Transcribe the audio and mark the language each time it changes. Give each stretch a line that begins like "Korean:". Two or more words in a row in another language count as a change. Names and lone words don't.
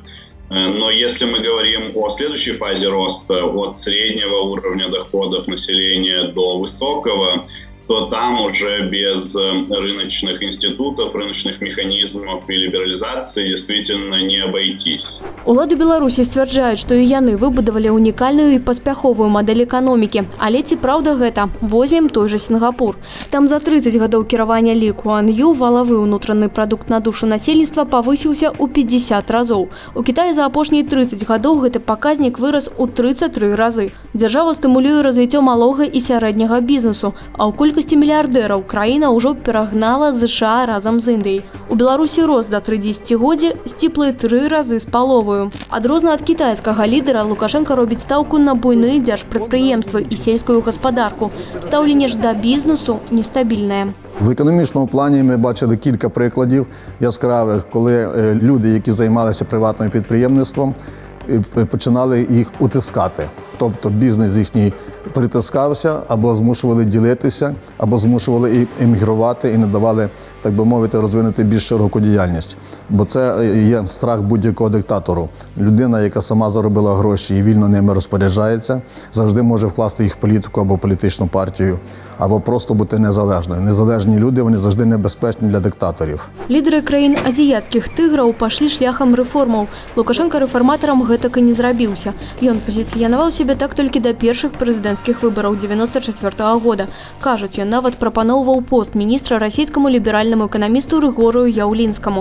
Russian: Но если мы говорим о следующей фазе роста, от среднего уровня доходов населения до высокого, то там уже без рыночных институтов, рыночных механизмов и либерализации действительно не обойтись.
Belarusian: Улады Беларусі сцвярджаюць, што і яны выбудавалі унікальную і паспяховую мадэль эканомікі. Але ці праўда гэта? Возьмем той жа Сінгапур. Там за 30 гадоў кіравання Лі Куан Ю валавы ўнутраны прадукт на душу насельніцтва павысіўся ў 50 разоў. У Кітаі за апошнія 30 гадоў гэты паказнік вырас у 33 разы. Дзяржава стымулюе развіццё малога і сярэдняга бізнесу, а ў колькасці мільярдэраў краіна ўжо перагнала ЗША разам з Індыяй. У Беларусі рост за 3 дзесяцігоддзі сціплы 3 разы з паловаю. Адрозна ад кітайскага лідара Лукашенка робіць стаўку на буйныя дзяржпрадпрыемствы і сельскую гаспадарку. Стаўленне ж да бізнесу нестабільнае.
Ukrainian: В економічному плані ми бачили кілька прикладів яскравих, коли люди, які займалися приватним підприємництвом, починали їх утискати. Тобто бізнес їхній притискався, або змушували ділитися, або змушували емігрувати і не давали, так би мовити, розвинути більш широку діяльність. Бо це є страх будь-якого диктатору. Людина, яка сама заробила гроші і вільно ними розпоряджається, завжди може вкласти їх в політику або політичну партію, або просто бути незалежною. Незалежні люди, вони завжди небезпечні для диктаторів.
Belarusian: Лідери країн азіяцкіх тиграў пайшлі шляхам рэформаў. Лукашенко рэфарматарам гэтак і не зрабіўся. Ён пазіцыянаваў сябе так толькі да першых прэзідэнцкіх выбараў 94-го года. Кажуць, ён нават прапаноўваў пост міністра расійскаму ліберальнаму эканамісту Рыгорыю Яўлінскаму.